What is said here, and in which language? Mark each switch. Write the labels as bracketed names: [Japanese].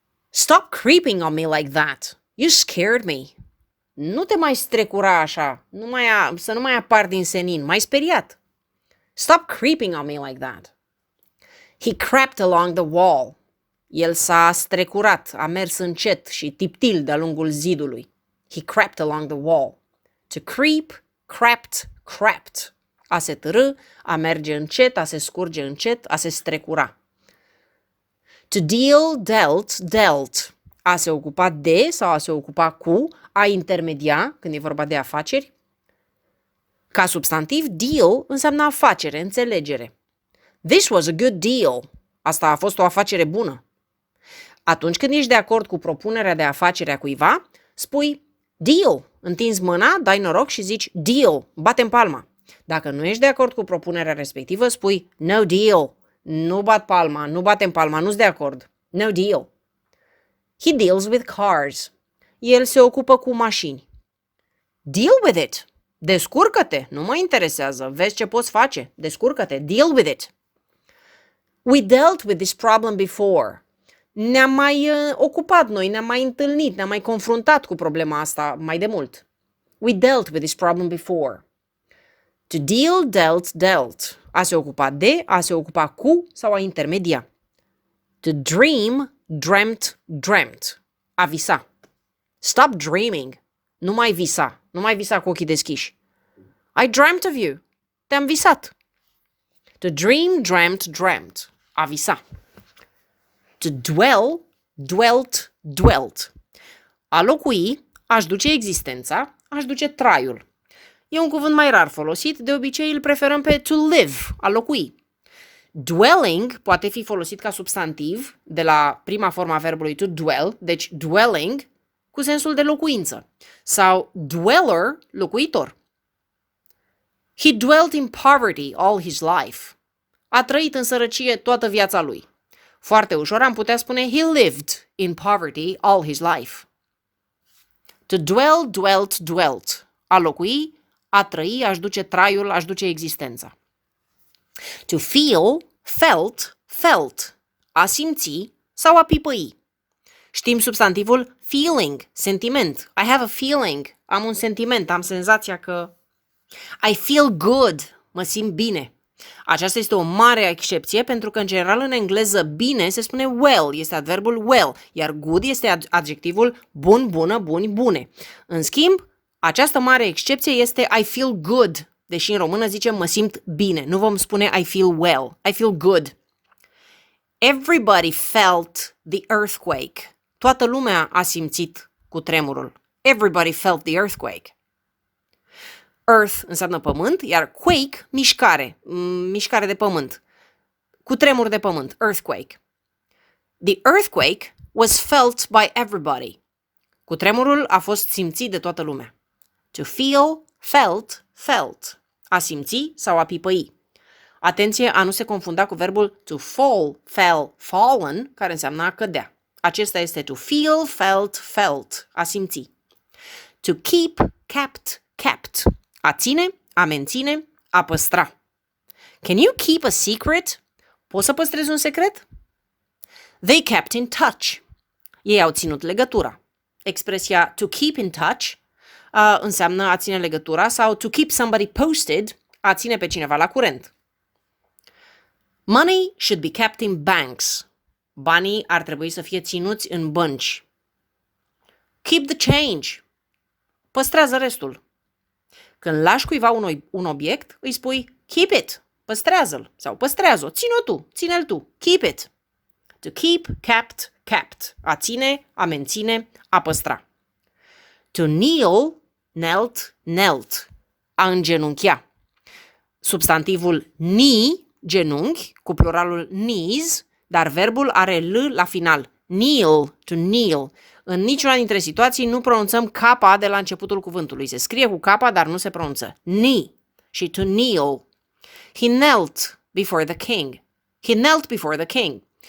[English] Stop creeping on me like that. You scared me. [Romanian] Nu te mai strecura așa, să nu mai apar din senin, m-ai speriat. [English] Stop creeping on me like that. He crept along the wall. [Romanian] El s-a strecurat, a mers încet și tiptil de-a lungul zidului. [English] He crept along the wall. To creep, crept, crept. [Romanian] A se târî, a merge încet, a se scurge încet, a se strecura. [English] To deal, dealt, dealt. [Romanian] A se ocupa de sau a se ocupa cu, a intermedia, când e vorba de afaceri. Ca substantiv, deal înseamnă afacere, înțelegere. [English] This was a good deal. [Romanian] Asta a fost o afacere bună. Atunci când ești de acord cu propunerea de afacere a cuiva, spui deal. Întinzi mâna, dai noroc și zici deal, batem palma. Dacă nu ești de acord cu propunerea respectivă, spui [English] no deal. [Romanian] Nu bat palma, nu batem palma, nu-s de acord. [English] No deal. He deals with cars. [Romanian] El se ocupă cu mașini. [English] Deal with it. [Romanian] Descurcă-te, nu mă interesează, vezi ce poți face. Descurcă-te, [English] deal with it. We dealt with this problem before. [Romanian] Ne-am mai ocupat noi, ne-am mai întâlnit, ne-am mai confruntat cu problema asta mai de mult. [English] We dealt with this problem before. To deal, dealt, dealt. [Romanian] A se ocupa de, a se ocupa cu sau a intermedia. [English] To dream, dreamt, dreamt. [Romanian] A visa. [English] Stop dreaming. [Romanian] Nu mai visa. Nu mai visa cu ochii deschiși. [English] I dreamt of you. [Romanian] Te-am visat. [English] To dream, dreamt, dreamt. [Romanian] A visa. [English] To dwell, dwelt, dwelt. [Romanian] A locui, aș duce existența, aș duce traiul. E un cuvânt mai rar folosit, de obicei îl preferăm pe to live, a locui. Dwelling poate fi folosit ca substantiv de la prima formă a verbului to dwell, deci dwelling, cu sensul de locuință, sau dweller, locuitor. [English] He dwelt in poverty all his life. [Romanian] A trăit în sărăcie toată viața lui. Foarte ușor am putea spune [English] he lived in poverty all his life. To dwell, dwelt, dwelt. [Romanian] A locui, a trăi, aș duce traiul, aș duce existența. [English] To feel, felt, felt. [Romanian] A simți, sau a pipăi. Știm substantivul feeling, sentiment. [English] I have a feeling, [Romanian] am un sentiment, am senzația că [English] I feel good, [Romanian] mă simt bine. Aceasta este o mare excepție pentru că, în general, în engleză, bine se spune well, este adverbul well, iar good este adjectivul bun, bună, buni, bune. În schimb, această mare excepție este [English] I feel good, [Romanian] deși în română zicem mă simt bine. Nu vom spune [English] I feel well, I feel good. Everybody felt the earthquake. [Romanian] Toată lumea a simțit cutremurul. [English] Everybody felt the earthquake. [Romanian] Earth înseamnă pământ, iar quake, mișcare, mișcare de pământ. Cutremur de pământ, earthquake. [English] The earthquake was felt by everybody. [Romanian] Cutremurul a fost simțit de toată lumea. [English] To feel, felt, felt. [Romanian] A simți sau a pipăi. Atenție a nu se confunda cu verbul to fall, fell, fallen, care înseamnă a cădea. Acesta este [English] to feel, felt, felt, [Romanian] a simți. [English] To keep, kept, kept. [Romanian] A ține, a menține, a păstra. [English] Can you keep a secret? [Romanian] Poți să păstrezi un secret? [English] They kept in touch. [Romanian] Ei au ținut legătura. Expresia [English] to keep in touch [Romanian] înseamnă a ține legătura sau [English] to keep somebody posted, [Romanian] a ține pe cineva la curent. [English] Money should be kept in banks. [Romanian] Banii ar trebui să fie ținuți în bănci. [English] Keep the change. [Romanian] Păstrează restul. Când lași cuiva un obiect, îi spui [English] keep it, [Romanian] păstrează-l sau păstrează-o, ține-o tu, ține-l tu, keep it. [English] To keep, kept, kept. [Romanian] A ține, a menține, a păstra. [English] To kneel, knelt, knelt. [Romanian] A îngenunchea. Substantivul knee, genunchi, cu pluralul knees, dar verbul are l la final. [English] Kneel, to kneel. [Romanian] În niciuna dintre situații nu pronunțăm capa de la începutul cuvântului. Se scrie cu capa, dar nu se pronunță. [English] Knee și to kneel. He knelt before the king. He knelt before the king.